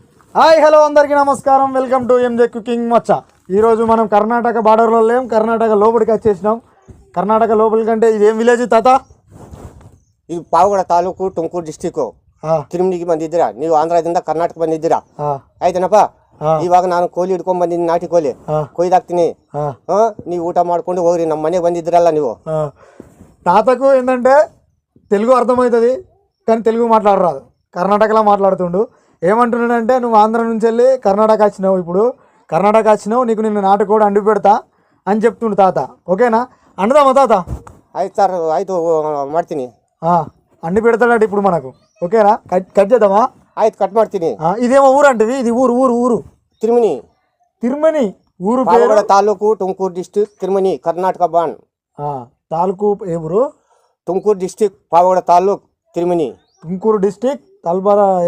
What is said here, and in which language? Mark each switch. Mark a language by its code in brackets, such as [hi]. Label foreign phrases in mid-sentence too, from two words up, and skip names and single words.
[en] hi hello [te] అందరికీ నమస్కారం. [en] welcome to MJ cooking [te] మచ్చ. ఈరోజు మనం కర్ణాటక బార్డర్లో లేం, కర్ణాటక లోపలికి వచ్చేసినాం. కర్ణాటక లోపలి కంటే ఇదేం విలేజ్ తాత? [kn] ಇದು ಪಾವಗಡ ತಾಲೂಕು ತುಮಕೂರು ಡಿಸ್ಟಿಕ್ಕು. ತಿರುಮನಿಗೆ ಬಂದಿದ್ದೀರಾ ನೀವು? ಆಂಧ್ರದಿಂದ ಕರ್ನಾಟಕ ಬಂದಿದ್ದೀರಾ? ಆಯ್ತೇನಪ್ಪ. ಇವಾಗ ನಾನು ಕೋಲಿ ಹಿಡ್ಕೊಂಡ್ ಬಂದಿದ್ದೀನಿ, ನಾಟಿ ಕೋಲಿ ಕೊಯ್ದಾಕ್ತೀನಿ. ನೀವು ಊಟ ಮಾಡ್ಕೊಂಡು ಹೋಗ್ರಿ, ನಮ್ಮ ಮನೆಗೆ ಬಂದಿದ್ದೀರಲ್ಲ ನೀವು. [te] తాతకు ఏంటంటే తెలుగు అర్థమవుతుంది కానీ తెలుగు మాట్లాడరాదు. కర్ణాటకలో మాట్లాడుతుండు. ఏమంటున్నాడంటే నువ్వు ఆంధ్ర నుంచి వెళ్ళి కర్ణాటక వచ్చినావు, ఇప్పుడు కర్ణాటక వచ్చినావు, నీకు నిన్ను నాటుకోడి అండి పెడతా అని చెప్తుండు తాత. ఓకేనా? అండుదామా తాత? [kn] ಆಯ್ತು ಸರ್, ಆಯಿತು ಮಾಡ್ತೀನಿ. [te] అండి పెడతాడట ఇప్పుడు మనకు. ఓకేనా? కట్ చేద్దామా? [kn] ಆಯ್ತು, ಕಟ್ ಮಾಡ್ತೀನಿ. [te] ఇదేమో ఊరు అంటివి, ఇది ఊరు ఊరు ఊరు [kn] ತಿರುಮನಿ. [te] తిరుమని ఊరు పేరు. [kn] ಪಾವಗಡ ತಾಲೂಕು ತುಮಕೂರು ಡಿಸ್ಟಿಕ್, ತಿರುಮನಿ, ಕರ್ನಾಟಕ ಬಾನ್. [te] తాలూకు ఏ ఊరు? [kn] ತುಮಕೂರು ಡಿಸ್ಟಿಕ್, ಪಾವಗಡ ತಾಲೂಕು, ತಿರುಮನಿ. [te] ತುಮಕೂರು డిస్టిక్, తల్బరా